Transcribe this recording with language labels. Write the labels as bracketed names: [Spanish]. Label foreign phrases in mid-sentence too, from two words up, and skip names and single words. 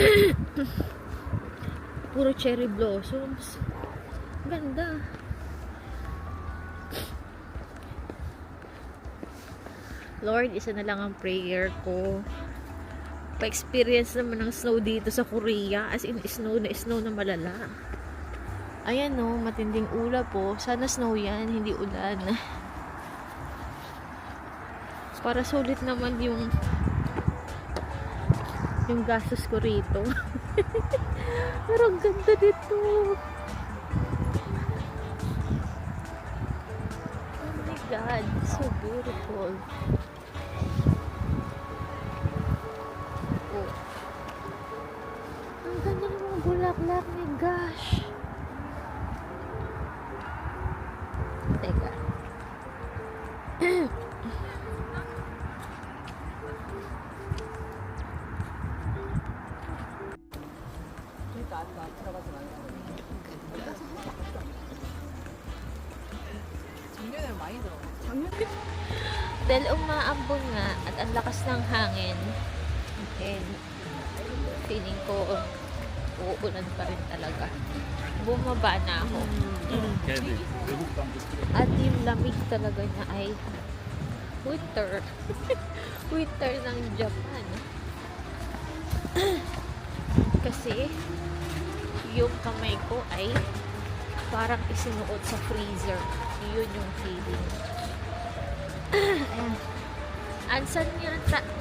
[English] Puro cherry blossoms. [Filipino] Ganda. Lord, isa na lang ang prayer ko. Pa-experience naman ng snow dito sa Korea. [English] As in, [Filipino] snow na malala. Ayan, no, matinding ulap po. Sana snow yan, hindi ulan. Para sulit naman yung gastos ko rito. Pero ang ganda dito. [English] Oh my God, so beautiful. Oh. [Filipino] Ang ganda ng mga bulaklak, [English] my gosh. [Filipino] Teka. [Korean] 작년에는 많이 들어. [Filipino] Dahil umaambon nga at ang lakas ng hangin, and feeling ko uulan pa rin talaga. Bumaba na ako. [Korean] 걔들 외국 방도 [Filipino] At yung lamig talaga niya ay winter. Winter ng Japan. Kasi yung kamay ko ay parang isinuot sa freezer. Yun yung feeling. Ansan yata to?